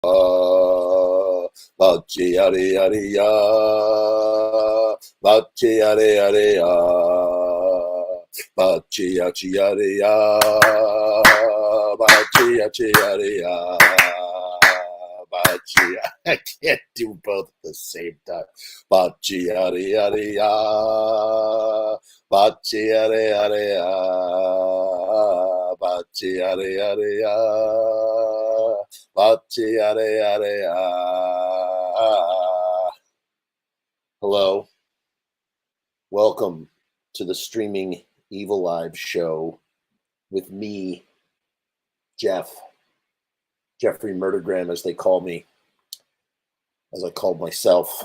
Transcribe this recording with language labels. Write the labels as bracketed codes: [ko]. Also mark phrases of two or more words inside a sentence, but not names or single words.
[en] Bachi yare yare ya, bachi yare yare ya, bachi yachi yare ya, bachi yachi yare ya, bachi. I can't do both at the same time. Bachi yare yare ya, bachi yare yare ya, bachi yare yare ya, bachi yare yare ya. Hello, welcome to the streaming Evilive show with me, Jeffrey Murdergram, as they call me, as I called myself.